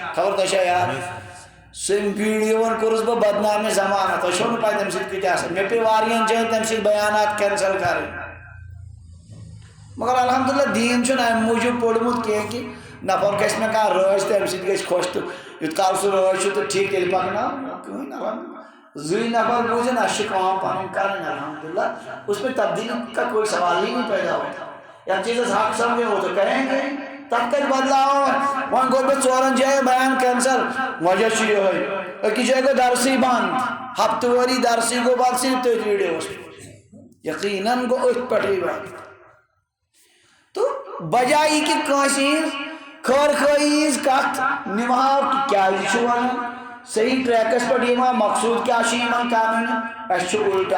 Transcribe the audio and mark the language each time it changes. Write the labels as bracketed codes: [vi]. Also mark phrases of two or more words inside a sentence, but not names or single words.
[ks] خبر تۄہہِ چھا یاد سُہ ویٖڈیوون کوٚرُس بہٕ بدنامہِ زمانہ تۄہہِ چھو نہٕ پاے تمہِ سۭتۍ کۭتیاہ آسان مےٚ پیٚیہِ واریاہن جاین تمہِ سۭتۍ بیانات کینسل کرٕنۍ مگر الحمدللہ دیٖن چھُنہٕ امہِ موٗجوٗب پوٚرمُت کینٛہہ کہِ نفر گژھِ مےٚ کانٛہہ رٲچھ تہٕ امہِ سۭتۍ گژھِ خۄش تہٕ یوٗت کال سُہ رٲچھ چھُ تہٕ ٹھیٖک تیٚلہِ پکناو کٕہٕنۍ الحمدللہ زٕے نفر بوٗزِن اَسہِ چھِ کٲم پنٕنۍ کرٕنۍ الحمدللہ [ur] اس میں تبدیلی کا کوئی سوال ہی نہیں پیدا ہوتا [ks] یتھ چیٖزس حق [ur] سمجھے وہ تو کریں گے [ks] تتھ کتہِ بدلاو وۄنۍ گوٚو مےٚ 4 جاین بیان کینسل وجہ چھُ یِہوے أکِس جایہِ گوٚو درسٕے بنٛد ہفتہٕ وٲری درسٕے گوٚو بنٛد صرف تٔتھۍ ویٖڈیوس پٮ۪ٹھ یقیٖنن گوٚو أتھۍ پٮ۪ٹھٕے بنٛد تہٕ بجاے یہِ کہِ کٲنٛسہِ ہِنٛز خٲر خٲہی ہِنٛز کتھ نِمہاو کہِ کیٛازِ چھُ ونان صحیح ٹریکس پٮ۪ٹھ یِوان مقصوٗد کیٛاہ چھُ یِمن کرُن اَسہِ چھُ الٹہٕ